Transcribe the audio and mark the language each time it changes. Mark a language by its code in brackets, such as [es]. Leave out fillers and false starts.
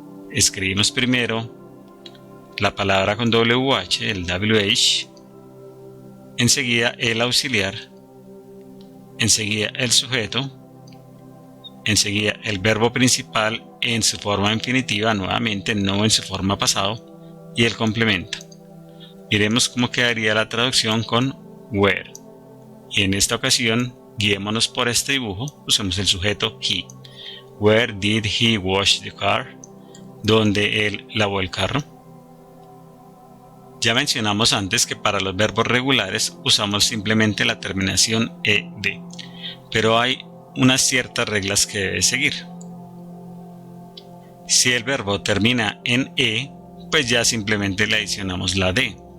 [es] Escribimos primero la palabra con WH, el WH, enseguida el auxiliar, enseguida el sujeto, enseguida el verbo principal en su forma infinitiva, nuevamente no en su forma pasado, y el complemento. Miremos cómo quedaría la traducción con where. Y en esta ocasión, guiémonos por este dibujo, usemos el sujeto he. [en] Where did he wash the car? [es] ¿Dónde él lavó el carro? Ya mencionamos antes que para los verbos regulares usamos simplemente la terminación ed, pero hay unas ciertas reglas que debe seguir. Si el verbo termina en e, pues ya simplemente le adicionamos la d.